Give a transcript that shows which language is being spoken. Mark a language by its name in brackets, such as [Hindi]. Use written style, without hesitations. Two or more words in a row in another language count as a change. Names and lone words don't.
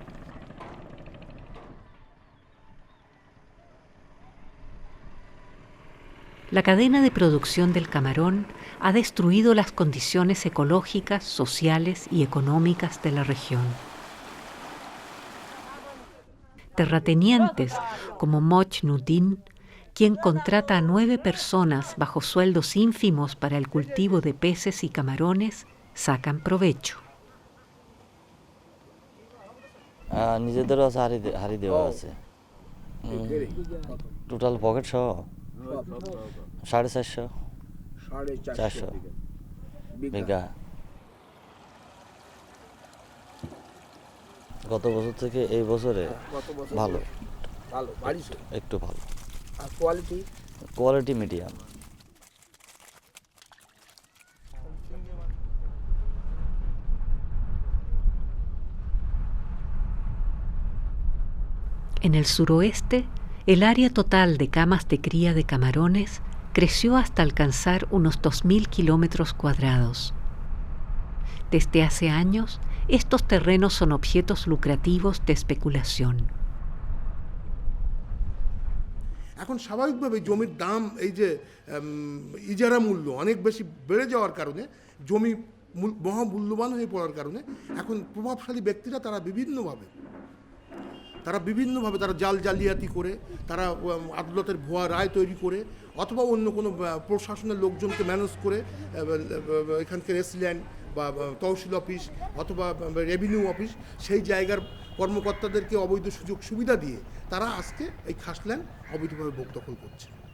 [Spanish] La cadena de producción del camarón ha destruido las condiciones ecológicas, sociales y económicas de la región. Terratenientes como Mojnuddin, quien contrata a 9 personas bajo sueldos ínfimos para el cultivo de peces y camarones, sacan provecho. [Bangla] নিজেদেরও হারি দেওয়া আছে, [English] total pocket [Bangla] সহ 450 400 বিঘা। গত বছর থেকে এই বছরে ভালো, একটু ভালো। [English] quality medium. [Spanish] En el suroeste, el área total de camas de cría de camarones creció hasta alcanzar unos 2.000 kilómetros cuadrados. Desde hace años, estos terrenos son objetos lucrativos de especulación. [Bangla] এখন স্বাভাবিকভাবে জমির দাম এই যে ইজারা মূল্য অনেক বেশি বেড়ে যাওয়ার কারণে জমি মহামূল্যবান হয়ে পড়ার কারণে এখন প্রভাবশালী ব্যক্তিরা তারা বিভিন্নভাবে তারা জাল জালিয়াতি করে, তারা আদালতের ভুয়া রায় তৈরি করে অথবা অন্য কোনো প্রশাসনের লোকজনকে ম্যানেজ করে এখানকার রেসিডেন্ট বা তহসিল অফিস অথবা [English] revenue office [Bangla] সেই জায়গার কর্মকর্তাদেরকে অবৈধ সুযোগ সুবিধা দিয়ে তারা আজকে এই খাসল্যান্ড অবৈধভাবে দখল করছে।